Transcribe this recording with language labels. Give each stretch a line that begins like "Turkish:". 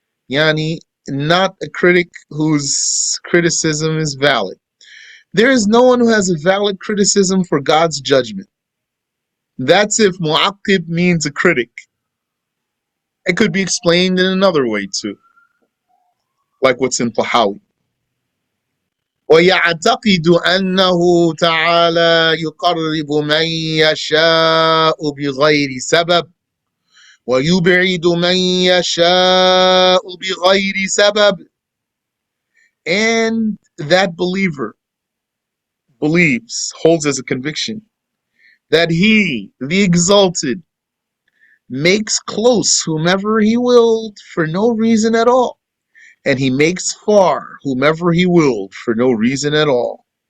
English: Yani, not a critic whose criticism is valid. There is no one who has a valid criticism for God's judgment. That's if mu'aqqib means a critic. It could be explained in another way too, like what's in Tahawi.
Arabic: ويعتقد أنه تعالى يقرب من يشاء بغير سبب ويبعد من يشاء بغير سبب.
English: And that believer believes, holds as a conviction, that he, the exalted, makes close whomever he willed for no reason at all, and he makes far whomever he willed for no reason at all.